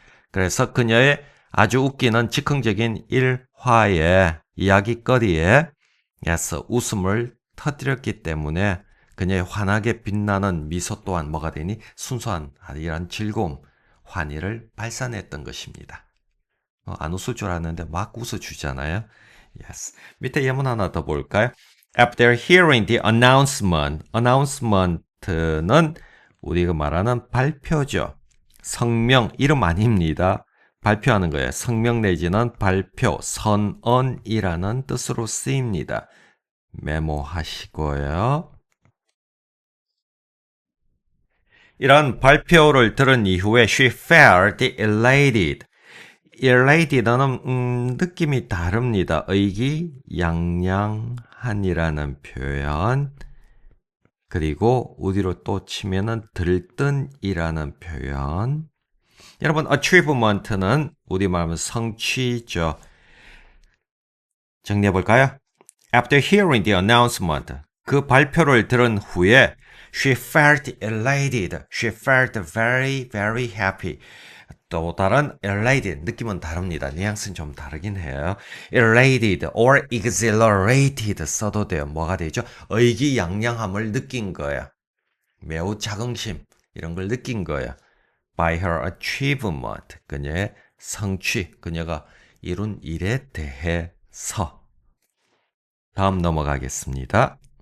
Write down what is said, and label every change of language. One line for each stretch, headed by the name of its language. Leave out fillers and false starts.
Korean: 그래서 그녀의 아주 웃기는 즉흥적인 일화의 이야기거리에 웃음을 터뜨렸기 때문에 그녀의 환하게 빛나는 미소 또한 뭐가 되니 순수한 이런 즐거움, 환희를 발산했던 것입니다. 안 웃을 줄 알았는데 막 웃어주잖아요.
English: Yes.
Korean: 밑에 예문 하나 더 볼까요?
English: After hearing the announcement, announcement는
Korean: 우리가 말하는 발표죠. 성명, 이름 아닙니다. 발표하는 거예요. 성명 내지는 발표, 선언이라는 뜻으로 쓰입니다. 메모하시고요. 이런 발표를 들은 이후에
English: she felt elated.
Korean: elated는 느낌이 다릅니다. 의기양양한이라는 표현. 그리고 우리로 또 치면은 들뜬이라는 표현. 여러분, achievement는 우리말하면 성취죠. 정리해볼까요?
English: After hearing the announcement,
Korean: 그 발표를 들은 후에
English: she felt elated. She felt very, very happy.
Korean: 또 다른 elated, 느낌은 다릅니다. 뉘앙스는 좀 다르긴 해요.
English: elated or exhilarated
Korean: 써도 돼요. 뭐가 되죠? 의기양양함을 느낀 거야. 매우 자긍심, 이런 걸 느낀 거야.
English: By her achievement,
Korean: 그녀의 성취, 그녀가 이룬 일에 대해서. 다음 넘어가겠습니다.